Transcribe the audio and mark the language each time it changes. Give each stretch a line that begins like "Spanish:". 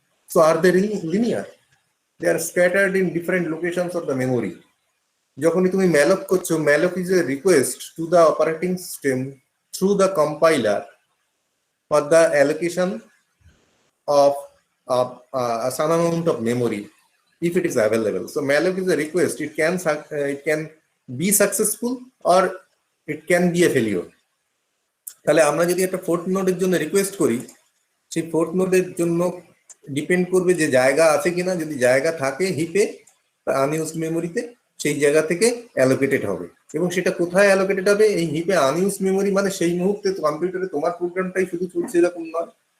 English: So are they linear? They are scattered in different locations of the memory.
Bangla: যখনই তুমি ম্যালক করছো,
English: Malloc is a request to the operating system through the compiler for the allocation of some amount of memory if it is available. So malloc is a request. It can be successful or it can be a failure.
Bangla: তাহলে আমরা যদি একটা fourth নোডের জন্য request করি, সেই fourth নোডের জন্য ডিপেন্ড করবে যে জায়গা আছে কিনা। যদি জায়গা থাকে হিপে আনইউজড মেমোরিতে, সেই জায়গা থেকে অ্যালোকেটেড হবে। এবং সেটা কোথায় অ্যালোকেটেড হবে? এই হিপে আনইউজড মেমোরি মানে সেই মুহূর্তে কম্পিউটারে তোমার প্রোগ্রামটাই শুধু চলছে এরকম নয়।